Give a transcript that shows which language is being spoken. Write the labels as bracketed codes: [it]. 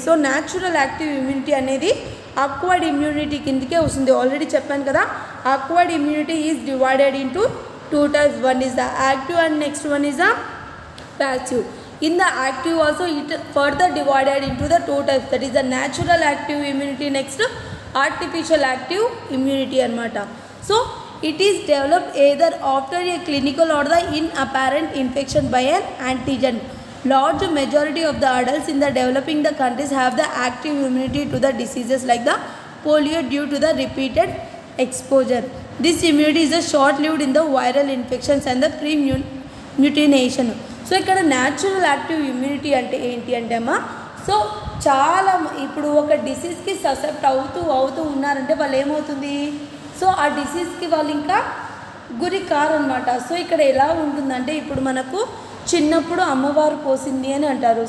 [te] So natural active immunity అనేది acquired immunity కిందకే వస్తుంది. ఆల్రెడీ చెప్పాను కదా, [en] Acquired immunity is divided into 2 types. One is the active and next one is the passive. In the active also it further divided into the 2 types, that is the natural active immunity, next artificial active immunity anamata. So it is developed either after a clinical or the inapparent infection by an antigen. Large majority of the adults in the developing the countries have the active immunity to the diseases like the polio due to the repeated exposure. This immunity is short lived in the viral infections and the pre-mutation. [te] So ఇక్కడ natural active immunity అంటే ఏంటి అంటే అమ్మా, so చాలా ఇప్పుడు ఒక డిసీజ్కి ససెప్ట్ అవుతూ ఉన్నారంటే వాళ్ళు ఏమవుతుంది, సో ఆ డిసీజ్కి వాళ్ళు ఇంకా గురి కారనమాట. సో ఇక్కడ ఎలా ఉంటుందంటే ఇప్పుడు మనకు చిన్నప్పుడు అమ్మవారు పోసింది అని అంటారు.